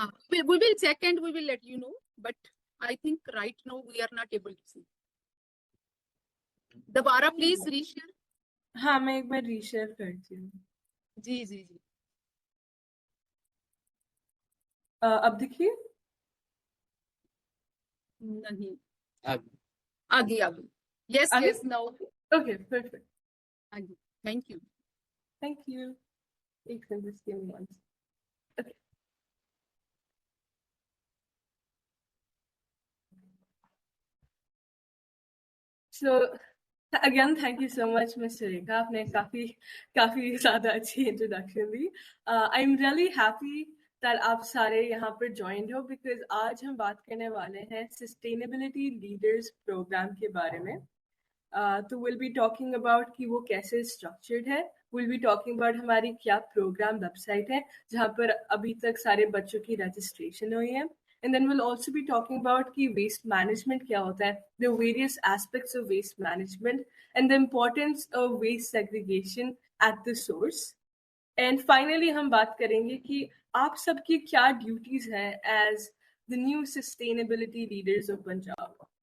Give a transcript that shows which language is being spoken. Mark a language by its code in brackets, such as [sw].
[en] We will check and we will let you know. But I think right now we are not able to see. [hi] दोबारा please reshare. हाँ, मैं एक बार reshare करती हूँ. जी जी जी. अब दिखिए. नहीं. आगे. [en] Yes, yes, now. Okay, perfect. [hi] आगे. [en] Thank you. Thank you. [hi] एक minute, [en] just give me one. Okay. So again, thank you so much, Ms. Sarika. [hi] आपने काफी ज़्यादा अच्छी introduction the. [en] I'm really happy that [hi] आप सारे यहाँ पर joined हो, [en] because [hi] आज हम बात करने वाले हैं Sustainability Leaders Program के बारे में. तो [en] we'll be talking about [hi] कि वो कैसे structured है. [en] We'll be talking about [hi] हमारी क्या program website है जहाँ पर अभी तक सारे बच्चों की registration हुई है. [en] And then we'll also be talking about [hi] कि [en] waste management [hi] क्या होता है, [en] the various aspects of waste management, and the importance of waste segregation at the source. And finally [hi] हम बात करेंगे कि आप सबकी क्या [en] duties हैं as the new sustainability leaders of Punjab.